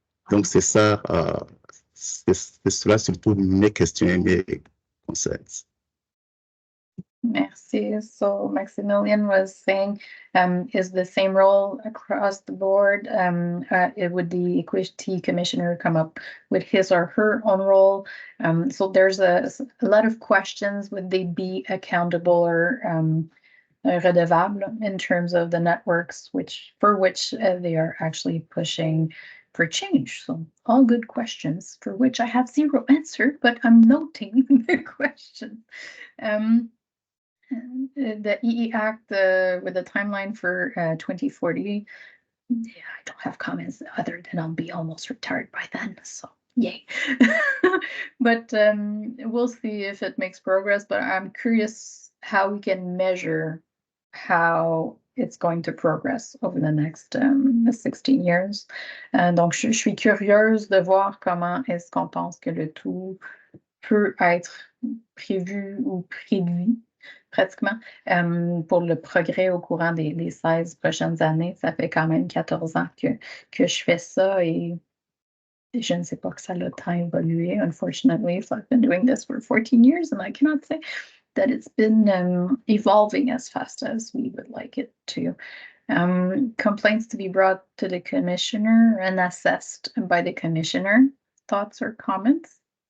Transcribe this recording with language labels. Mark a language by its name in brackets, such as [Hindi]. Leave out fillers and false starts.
[French] Donc, c'est ça, c'est cela surtout mes questions et mes concerns. Merci. [English] So Maximilian was saying, is the same role across the board? Would the Equity Commissioner come up with his or her own role? So there's a lot of questions. Would they be accountable or redevable in terms of the networks for which they are actually pushing for change? So all good questions for which I have zero answer, but I'm noting the questions. The EE Act with the timeline for 2040. Yeah, I don't have comments other than I'll be almost retired by then, so yay. But we'll see if it makes progress, but I'm curious how we can measure how it's going to progress over the next 16 years. [French] Donc, je suis curieuse de voir comment est-ce qu'on pense que le tout peut être prévu ou prédit pratiquement pour le progrès au courant des 16 prochaines années. Ça fait quand même 14 ans que je fais ça et je ne sais pas que ça a tant évolué. [English] Unfortunately, so I've been doing this for 14 years and I cannot say that it's been evolving as fast as we would like it to. Complaints to be brought to the commissioner and assessed by the commissioner. Thoughts or comments?